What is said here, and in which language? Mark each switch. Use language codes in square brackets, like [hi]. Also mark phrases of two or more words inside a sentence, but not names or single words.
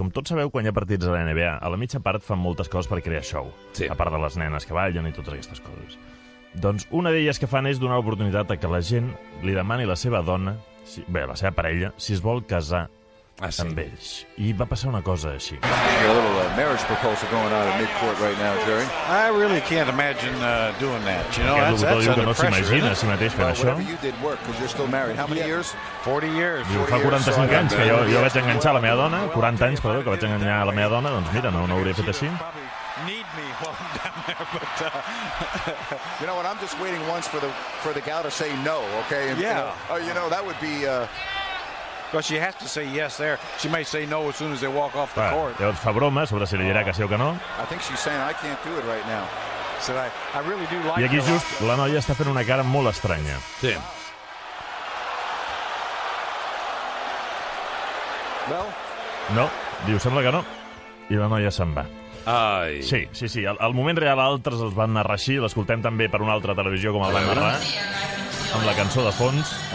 [ca] Com tots sabeu, quan hi ha partits a la NBA, a la mitja part fan moltes coses per crear show, a part de les nenes que ballen i totes aquestes coses. Doncs una d'elles que fan és donar l'oportunitat a que la gent li demani a la seva dona, la seva parella, si es vol casar amb ells. I va passar una cosa així. [en] A little marriage proposal going on at mid-court right now, Jerry. I really can't imagine doing that. You know, that's under pressure. [ca] S'imagina a si mateix fent això. [en] Whatever you did work, because you're still married. How many years? 40 years. [ca] Diu, fa 45 anys que jo vaig enganxar la meva dona, 40 anys, perdó, que vaig enganxar la meva dona, doncs mira, no ho hauria fet així. [en] Need me while I'm down there, but you know what? I'm just waiting once for the gal to say no, okay? And, yeah. You know, that would be. But she has to say yes there. She may say no as soon as they walk off the court. [ca] Llavors fa broma sobre si li dirà que sí o que no. [en] I think she's saying I can't do it right now. So I really do like. [ca] I aquí just la noia està fent una cara molt estranya. Sí. [en] Well, [ca] No, diu, sembla que no. I la noia se'n va. Ai. Sí. El moment real altres els van narrar així, l'escoltem també per una altra televisió com el van narrar, amb la cançó de fons.